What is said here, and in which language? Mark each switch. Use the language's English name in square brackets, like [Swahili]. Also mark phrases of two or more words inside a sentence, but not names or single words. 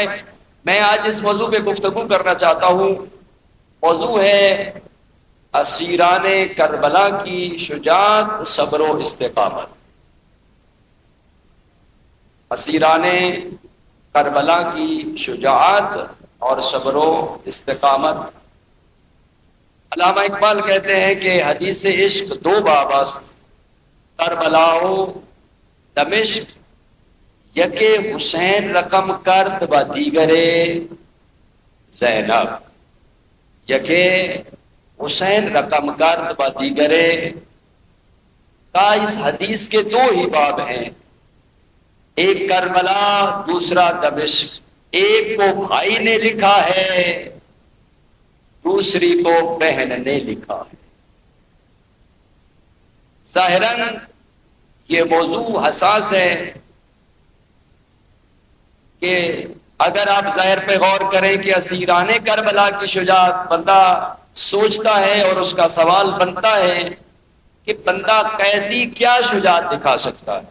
[Urdu] میں آج اس موضوع پہ گفتگو کرنا چاہتا ہوں. موضوع ہے اسیران کربلا کی شجاعت، صبر و استقامت. اسیران کربلا کی شجاعت اور صبر و استقامت. علامہ اقبال کہتے ہیں کہ [Persian] حدیث عشق دو باب است، کربلا و دمشق، یکے حسین رقم کرد و دیگرے زینب. یکے حسین رقم کرد و دیگرے [Urdu] کا اس حدیث کے دو ہی باب ہیں، ایک کربلا دوسرا دمشق. ایک کو بھائی نے لکھا ہے، دوسری کو بہن نے لکھا ہے. ظاہراً یہ موضوع حساس ہے کہ اگر آپ ظاہر پہ غور کریں کہ اسیران کربلا کی شجاعت، بندہ سوچتا ہے اور اس کا سوال بنتا ہے کہ بندہ قیدی کیا شجاعت دکھا سکتا ہے؟